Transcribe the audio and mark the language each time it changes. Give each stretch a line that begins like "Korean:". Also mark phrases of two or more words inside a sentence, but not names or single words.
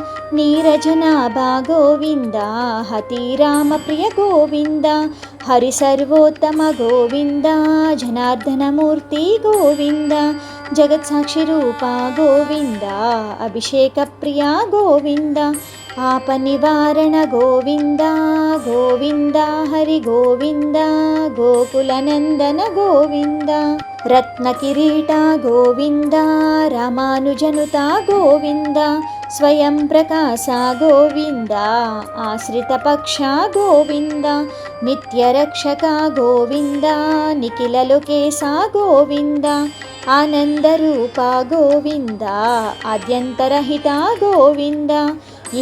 Sanskrit: నీరజనాభ గోవింద, హతిరామ ప్రియ గోవింద, హరి సర్వోత్తమ గోవింద, జనార్దనమూర్తి గోవింద, జగత్సాక్షి రూప గోవింద, అభిషేక ప్రియ గోవింద, ఆప నివారణ గోవింద గోవింద, హరి గోవింద, గోకుల నందన గోవింద, రత్న కిరీట గోవింద, రామానుజనుత గోవింద, ಸ್ವಯಂ ಪ್ರಕಾಶ ಗೋವಿಂದ, ಆಶ್ರಿತ ಪಕ್ಷ ಗೋವಿಂದ, ನಿತ್ಯ ರಕ್ಷಕ ಗೋವಿಂದ, ನಿಖಿಲ ಲೋಕೇಶ ಗೋವಿಂದ, ಆನಂದ ರೂಪ ಗೋವಿಂದ, ಆದ್ಯಂತರಹಿತ ಗೋವಿಂದ, ಇಹ